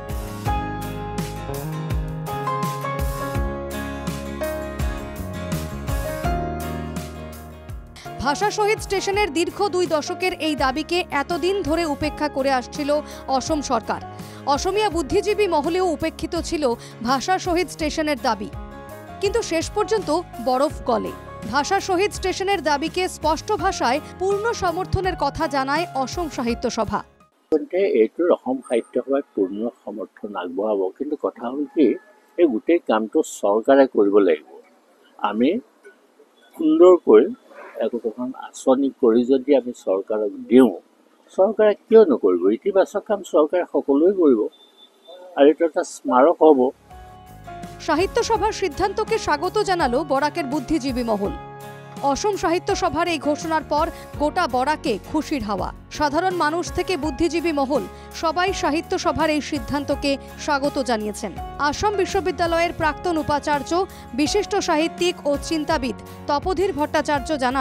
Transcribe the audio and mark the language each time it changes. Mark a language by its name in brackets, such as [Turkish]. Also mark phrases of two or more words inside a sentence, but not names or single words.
[Bangla] ভাষা শহীদ স্টেশনের দীর্ঘ 2 দশকের এই দাবিকে এতদিন ধরে উপেক্ষা করে আসছিল অসম সরকার। অসমিয়া বুদ্ধিজীবী মহলেও উপেক্ষিত ছিল ভাষা শহীদ স্টেশনের দাবি, কিন্তু শেষ পর্যন্ত বরফ গলে। ভাষা শহীদ স্টেশনের দাবিকে স্পষ্ট ভাষায় পূর্ণ সমর্থনের কথা জানায় অসম সাহিত্য সভা। [Assamese] এইটোৰ অসম সাহিত্য সভাই পূৰ্ণ সমৰ্থন আগবঢ়াব, কিন্তু কথা হ'ল কি এই গোটেই কামটো চৰকাৰে কৰিব লাগিব। আমি সুন্দৰকৈ একোখন আঁচনি কৰি যদি আমি চৰকাৰক দিওঁ, চৰকাৰে কিয় নকৰিব? ইতিবাচক কাম চৰকাৰে সকলোৱে কৰিব আৰু এইটো এটা স্মাৰক হ'ব। [Bangla] সাহিত্য সভার সিদ্ধান্তকে স্বাগত জানালো বরাকের বুদ্ধিজীবী মহল। অসম সাহিত্য সভার এই ঘোষণার পর গোটা বরাকে খুশির হাওয়া। সাধারণ মানুষ থেকে বুদ্ধিজীবী মহল সবাই সাহিত্য সভার এই সিদ্ধান্তকে স্বাগত জানিয়েছেন। আসাম বিশ্ববিদ্যালয়ের প্রাক্তন উপাচার্য বিশিষ্ট সাহিত্যিক ও চিন্তাবিদ তপোধীর ভট্টাচার্য জানান,